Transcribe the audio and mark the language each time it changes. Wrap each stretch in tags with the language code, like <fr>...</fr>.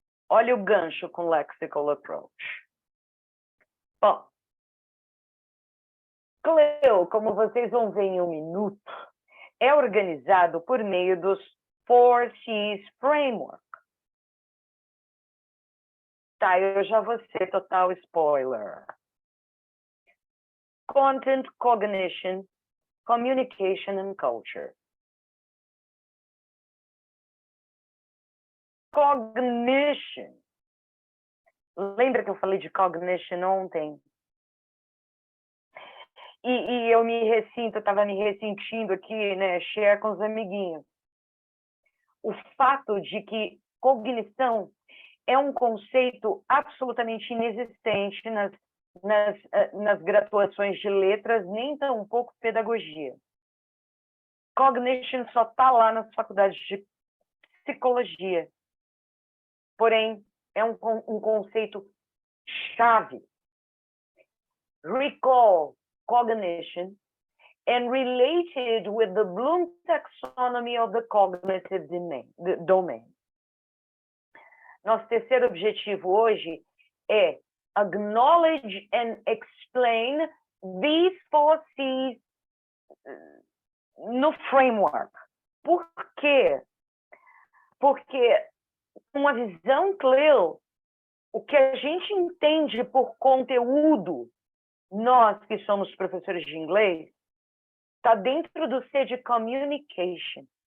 <pt>Olha o gancho com Lexical Approach. Bom, CLIL, como vocês vão ver em um minuto, é organizado por meio dos 4Cs Framework. Tá, eu já vou ser total spoiler.</pt> <en>content, cognition, communication and culture.</en> <pt>Cognition. Lembra que eu falei de cognition ontem? E eu estava me ressentindo aqui, né? Share com os amiguinhos. O fato de que cognição é um conceito absolutamente inexistente nas graduações de letras, nem tampouco pedagogia. Cognition só está lá nas faculdades de psicologia. Porém, é um conceito chave.</pt> <en>Recall cognition and related with the Bloom taxonomy of the cognitive domain.</en> <pt>Nosso terceiro objetivo hoje é</pt> <en>acknowledge and explain these 4 C's</en> <pt>no framework. Por quê? Porque com a visão CLIL, o que a gente entende por conteúdo, nós que somos professores de inglês, está dentro do C de communication.</pt>